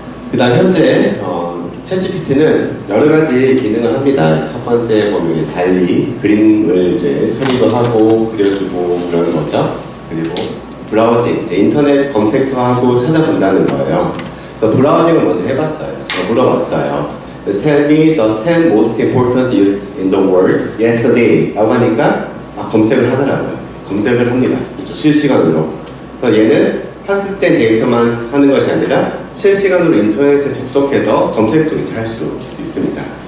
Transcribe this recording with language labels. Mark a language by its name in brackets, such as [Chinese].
[Korean] 그 다음 현재 챗GPT는 여러 가지 기능을 합니다. 첫 번째 보면 달리 그림을 이제 처리도 하고 그려주고 그러는 거죠. 그리고 브라우징, 이제 인터넷 검색도 하고 찾아본다는 거예요. 그래서 브라우징을 먼저 해봤어요. 제가 물어봤어요. [English] Tell me the 10 most important news in the world yesterday [Korean] 라고 하니까 검색을 하더라고요. 검색을 합니다. 그렇죠? 실시간으로. 그래서 얘는 학습된 데이터만 하는 것이 아니라 실시간으로 인터넷에 접속해서 검색도 이제 할 수 있습니다.